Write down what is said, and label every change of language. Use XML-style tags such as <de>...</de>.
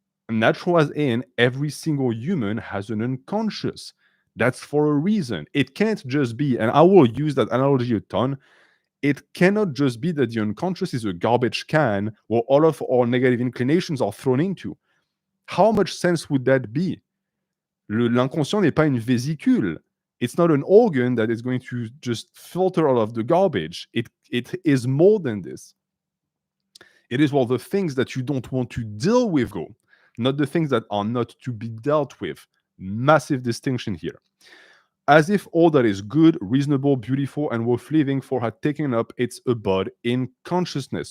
<en>Natural as in every single human has an unconscious. That's for a reason. It can't just be, and I will use that analogy a ton, it cannot just be that the unconscious is a garbage can where all of our negative inclinations are thrown into. How much sense would that be?</en> <fr>L'inconscient n'est pas une vésicule.</fr> <en>It's not an organ that is going to just filter all of the garbage. It is more than this. It is, well, the things that you don't want to deal with go, not the things that are not to be dealt with. Massive distinction here. As if all that is good, reasonable, beautiful, and worth living for had taken up its abode in consciousness.</en>